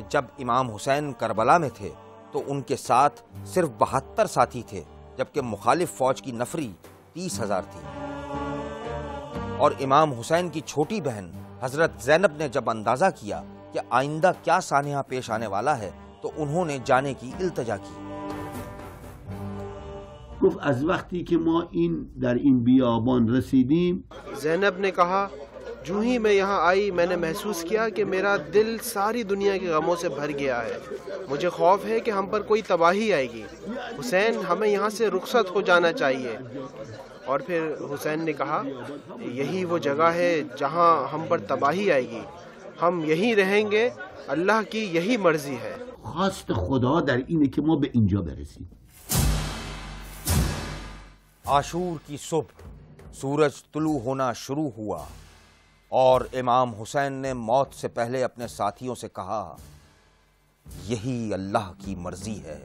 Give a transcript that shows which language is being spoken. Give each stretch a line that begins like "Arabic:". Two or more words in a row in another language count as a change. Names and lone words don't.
Hindi: जब इमाम हुसैन करबला में थे तो उनके साथ सिर्फ 72 साथी थे, जबकि मुखालिफ फौज की नफरी 30,000 थी। और इमाम हुसैन की छोटी बहन हजरत ज़ैनब ने जब अंदाजा किया कि आइंदा क्या सानिया पेश आने वाला है तो उन्होंने जाने की इल्तजा की।
Persian: گفت از وقتی که ما در این بیابان رسیدیم،
Hindi: ज़ैनब ने कहा, जूं ही मैं यहाँ आई मैंने महसूस किया कि मेरा दिल सारी दुनिया के गमों से भर गया है। मुझे खौफ है कि हम पर कोई तबाही आएगी। हुसैन, हमें यहाँ से रुखसत हो जाना चाहिए। और फिर हुसैन ने कहा, यही वो जगह है जहाँ हम पर तबाही आएगी, हम यहीं रहेंगे, अल्लाह की यही मर्जी है।
Persian: خواست خدا در اینه که ما به اینجا برسیم.
Hindi: आशूर की सुबह सूरज तुलू होना शुरू हुआ और इमाम हुसैन ने मौत से पहले अपने साथियों से कहा, यही अल्लाह की मर्जी है।